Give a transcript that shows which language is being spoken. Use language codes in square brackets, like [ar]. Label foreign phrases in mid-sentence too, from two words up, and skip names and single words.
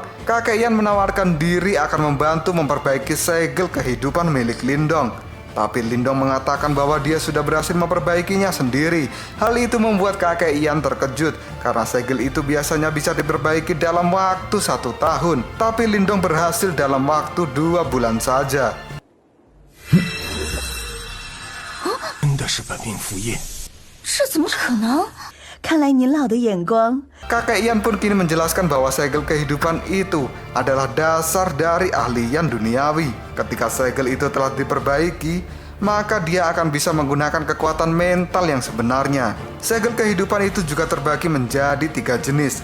[id] Kakek Yan menawarkan diri akan membantu memperbaiki segel kehidupan milik Lindong. Tapi Lindong mengatakan bahwa dia sudah berhasil memperbaikinya sendiri. Hal itu membuat kakek Yan terkejut karena segel itu biasanya bisa diperbaiki dalam waktu 1 tahun. Tapi Lindong berhasil dalam waktu 2 bulan saja. [zh] 真的是本命副业。这怎么可能？看来您老的眼光。 [id] Kakek Yan pun kini menjelaskan bahwa segel kehidupan itu adalah dasar dari ahli Yan duniawi. Ketika segel itu telah diperbaiki, maka dia akan bisa menggunakan kekuatan mental yang sebenarnya. Segel kehidupan itu juga terbagi menjadi 3 jenis.